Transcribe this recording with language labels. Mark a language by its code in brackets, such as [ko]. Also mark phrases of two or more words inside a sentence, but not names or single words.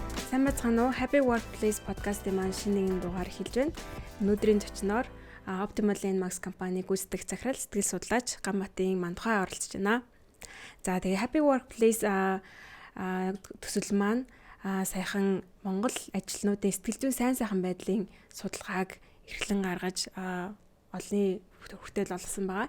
[mn] Сайн байцгаана уу? Happy Workplace podcast-ийн маань шинэ нэгэн дугаар эхэлж байна. Өнөөдрийн зочноор Optimal Max компани гүйцэтгэх захирал сэтгэл судлаач Гамбатын Мандухай оролцож байна. За тэгээ Happy Workplace төсөл маань саяхан Монгол ажилтнуудын сэтгэл зүйн сайн байдлын судалгааг эрхлэн гаргаж олонний хүртэл олгосон байгаа.